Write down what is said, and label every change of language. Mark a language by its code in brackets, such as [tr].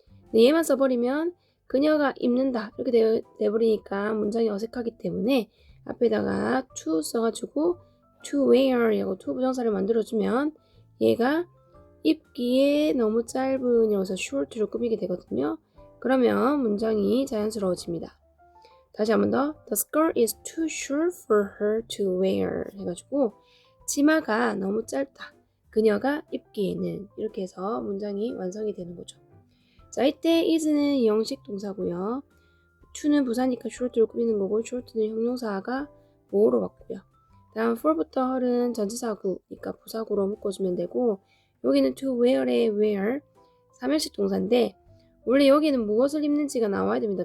[ko] 근데 얘만 써버리면 그녀가 입는다 이렇게 돼버리니까 문장이 어색하기 때문에 앞에다가 to 써가지고 to wear이라고 to 부정사를 만들어주면 얘가 입기에 너무 짧은 여기서 short로 꾸미게 되거든요. 그러면 문장이 자연스러워집니다. 다시 한 번 더. [en] The skirt is too short for her to wear [ko] 해가지고 치마가 너무 짧다. 그녀가 입기에는 이렇게 해서 문장이 완성이 되는 거죠. 자, 이때 is는 영식 동사고요. to는 부사니까 short로 꾸미는 거고 short는 형용사가 보호로 왔고요. 다음 for부터 her은 전치사구니까 부사구로 묶어주면 되고 여기는 to wear의 wear 삼형식 동사인데 원래 여기는 무엇을 입는지가 나와야 됩니다.